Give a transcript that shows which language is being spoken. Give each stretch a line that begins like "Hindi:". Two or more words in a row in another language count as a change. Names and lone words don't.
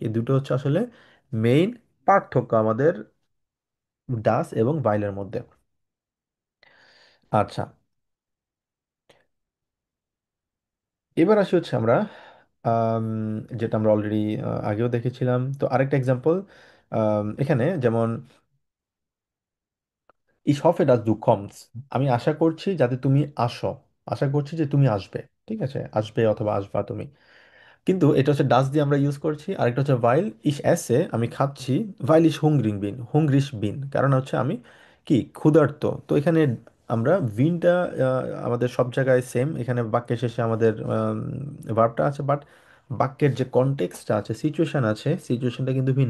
Bangla: এই দুটো হচ্ছে আসলে মেইন পার্থক্য আমাদের ডাস এবং ভাইলের মধ্যে। আচ্ছা, এবার আসি হচ্ছে আমরা আম, যেটা আমরা অলরেডি আগেও দেখেছিলাম, তো আরেকটা এক্সাম্পল এখানে যেমন,
German: ich hoffe dass du kommst,
Bangla: আমি আশা করছি যাতে তুমি আসো, আশা করছি যে তুমি আসবে, ঠিক আছে, আসবে অথবা আসবা তুমি। কিন্তু এটা হচ্ছে ডাচ দিয়ে আমরা ইউজ করছি। আরেকটা হচ্ছে
German: weil ich esse,
Bangla: আমি খাচ্ছি।
German: weil ich hungrig bin, hungrig bin,
Bangla: কারণ হচ্ছে আমি কি ক্ষুধার্ত। তো এখানে আমরা বিনটা আমাদের সব জায়গায় সেম, এখানে বাক্যের শেষে আমাদের ভার্বটা আছে, বাট বাক্যের যে কনটেক্সটটা আছে, সিচুয়েশন আছে, সিচুয়েশনটা কিন্তু ভিন্ন।